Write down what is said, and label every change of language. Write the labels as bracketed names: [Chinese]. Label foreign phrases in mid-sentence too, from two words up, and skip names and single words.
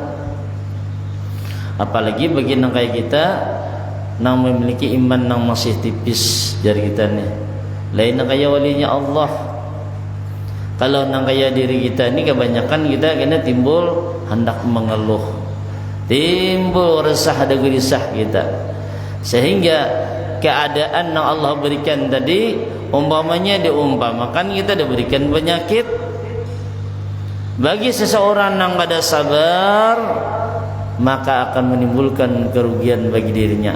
[Banjar] Apalagi bagi nang kayak kita nang memiliki iman nang masih tipis dari kita ni. Lain nang kaya walinya Allah. [Indonesian] Kalau nang kaya diri kita ni kebanyakan kita kena timbul hendak mengeluh, timbul resah dan gelisah kita, sehingga keadaan yang Allah berikan tadi umpamanya diumpamakan kita diberikan penyakit. Bagi seseorang yang kada sabar, maka akan menimbulkan kerugian bagi dirinya.